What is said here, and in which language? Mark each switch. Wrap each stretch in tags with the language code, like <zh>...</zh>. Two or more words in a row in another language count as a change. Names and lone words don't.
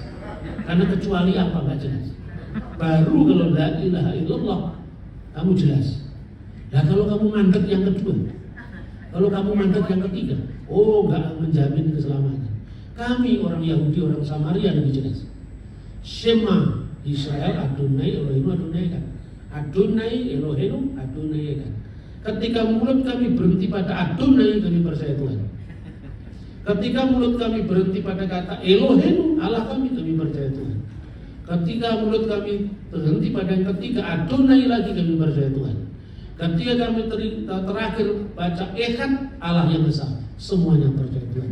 <id>Karena kecuali apa nggak jelas. Baru kalau</id> <ar>لا إله إلا الله</ar> <id>kamu jelas. Nah kalau kamu mandek yang kedua, kalau kamu mandek yang ketiga, nggak menjamin keselamatan. Kami orang Yahudi, orang Samaria lebih jelas.</id> <he>שמע ישראל אדוני אלוהים אדוני kan. אדוני אלוהים אדוני kan.</he> <id>Ketika mulut kami berhenti pada Adonai, kami percaya Tuhan. Ketika mulut kami berhenti pada kata Elohim Allah kami percaya Tuhan. Ketika mulut kami berhenti pada yang ketiga Adonai lagi, kami percaya Tuhan. Ketika kami terakhir baca Echad Allah yang besar, semuanya percaya Tuhan.</id>